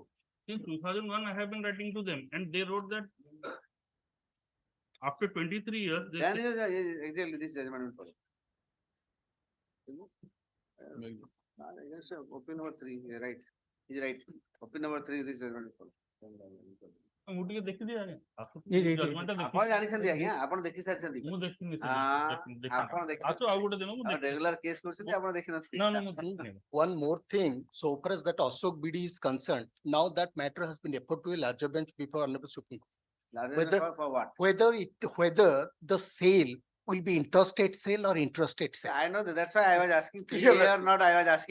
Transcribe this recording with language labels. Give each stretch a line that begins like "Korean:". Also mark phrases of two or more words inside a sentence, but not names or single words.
English: Since 2001, I have been writing to them and they wrote that after 23 years, they Then exactly this judgment will follow. Yes, opinion number 3, you're right. He's right. Opinion number 3, this judgment will follow.
Odia: ମୁଁ ଟିକେ ଦେଖିଦିଏ ଆଜ୍ଞା। ଆପଣ ଜାଣିଛନ୍ତି ଆଜ୍ଞା, ଆପଣ ଦେଖି ସାରିଛନ୍ତି। ମୁଁ ଦେଖିନି ଆପଣ ଆସୁ ଆଉ ଗୋଟେ ଦିନ ମୁଁ ଦେଖିବି। ରେଗୁଲାର କେସ୍ କରୁଛନ୍ତି, ଆପଣ ଦେଖିନଥିବେ। ନା ମୁଁ ଦେଖିନି।
English: One more thing, so far as that Ashok BD is concerned, now that matter has been referred to a larger bench before Honorable Supreme Court. For what? Whether the sale will be interstate sale or intrastate sale. I know that, that's why I was asking Yeah, clear or that's- not, I was asking